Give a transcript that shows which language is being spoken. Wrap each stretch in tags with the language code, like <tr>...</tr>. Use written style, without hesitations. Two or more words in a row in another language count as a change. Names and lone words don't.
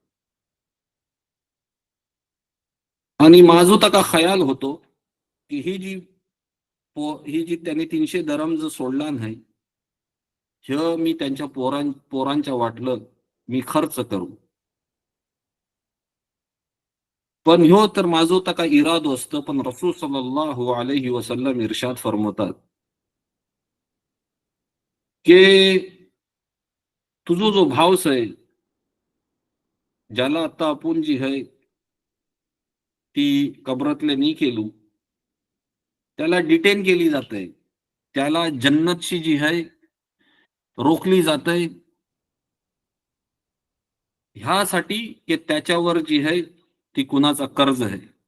<mr>आणि माझो तका खयाल होतो की ही जी त्यांनी 300 दरहम जो सोडला नाही, हे मी त्यांच्या पोरांच्या वाटलं मी खर्च करू. पण ह्यो तर माझो तका इरादो असतं, पण रसूल</mr> <ar>صلى الله عليه وسلم</ar> <mr>इर्शाद फरमवतात की तुझो जो भावस आहे ज्याला आता आपण जी आहे ती कबरातले नाही केलू, त्याला डिटेन केली जाते, त्याला जन्नतची जी आहे रोखली जाते, ह्यासाठी की त्याच्यावर जी आहे ती कुणाचा कर्ज आहे.</mr>